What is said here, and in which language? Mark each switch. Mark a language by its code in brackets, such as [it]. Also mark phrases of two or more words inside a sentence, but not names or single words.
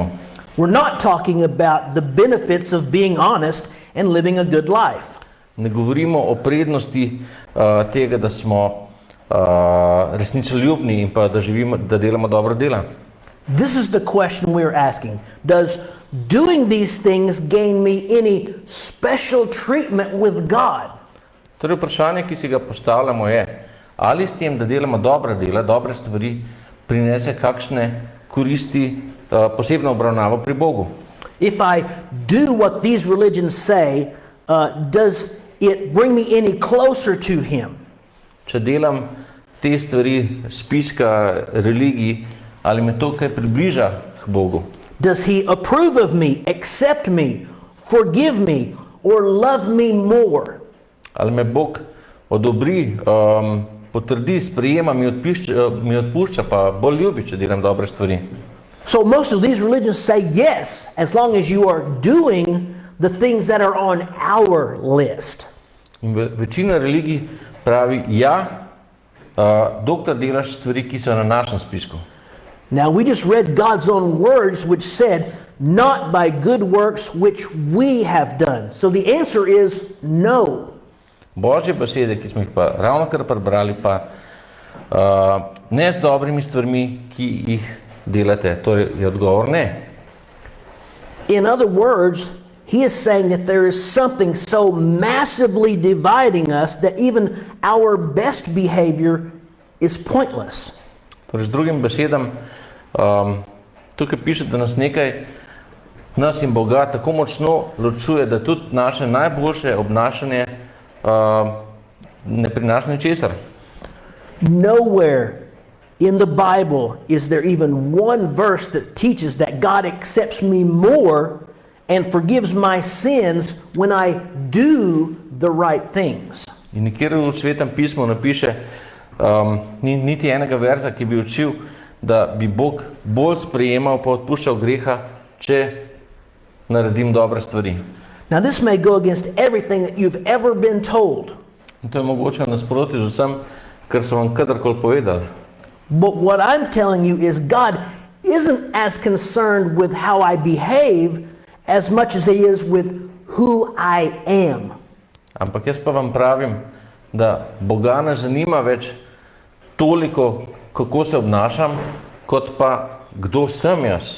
[en] We're not talking about the benefits of being honest and living a good life. [sl] Ne govorimo o prednosti tega, da smo resnicoljubni in pa da živimo, da delamo dobro dela. [en] This is the question we're asking. Does doing these things gain me any special treatment with God? [sl] Torej vprašanje, ki si ga postavljamo je, ali s tem, da delamo dobra dela, dobre stvari, prinese kakšne koristi, posebno obravnavo pri Bogu. [en] If I do what these religions say, does it bring me any closer to Him? [sl] Če delam te stvari spiska religij, ali me to kaj približa k Bogu? [en] Does He approve of me, accept me, forgive me, or love me more? [sl] Ali me Bog odobri, potrdi, sprejema, mi odpušča, pa bolj ljubi, če delam dobre stvari? [en] So most of these religions say yes, as long as you are doing the things that are on our list. [sl] In večina religij pravi ja, dokler delaš stvari, ki so na našem spisku. [en] Now we just read God's own words which said, not by good works which we have done. So the answer is no. [sl] Božje besede, ki smo jih pa ravnokar prebrali, pa ne z dobrimi stvarmi, ki jih delate. Torej je odgovor ne. [en] In other words, He is saying that there is something so massively dividing us that even our best behavior is pointless. [sl] Torej, z drugim besedam, tukaj piše, da nas in Boga tako močno ločuje, da tudi naše najboljše obnašanje ne prinaša ničesar. [en] Nowhere in the Bible is there even one verse that teaches that God accepts me more and forgives my sins when I do the right things. [sl] In nikjer v Svetem pismu napiše niti enega verza, ki bi učil, da bi Bog bolj sprejemal pa odpuščal greha, če naredim dobre stvari. [en] Now this may go against everything that you've ever been told. [sl] In to je mogoče nasproti z vsem, kar so vam kadarkoli povedali. [en] But what I'm telling you is God isn't as concerned with how I behave as much as He is with who I am. [sl] Ampak jaz pa vam pravim, da Boga ne zanima več toliko, kako se obnašam, kot pa kdo sem jaz.